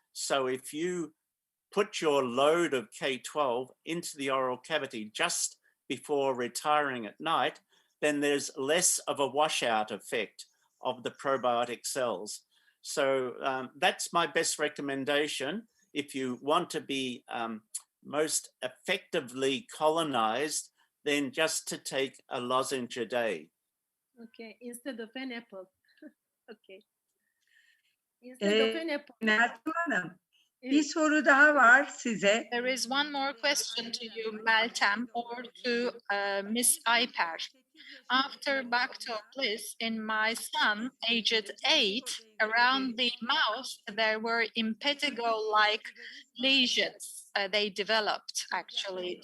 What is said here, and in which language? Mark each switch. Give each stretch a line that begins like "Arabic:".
English: So if you put your load of K12 into the oral cavity just before retiring at night, then there's less of a washout effect of the probiotic cells. So that's my best recommendation. If you want to be most effectively colonized, then just to take a lozenge a day. Okay, instead of an apple. Okay. Instead of an apple.
Turkish: Meltem Hanım, bir soru daha var size.
English: There is one more question to you, Meltem, or to Miss Iper. After Bacto-Bliss in my son, aged 8, around the mouth, there were impetigo-like lesions they developed, actually.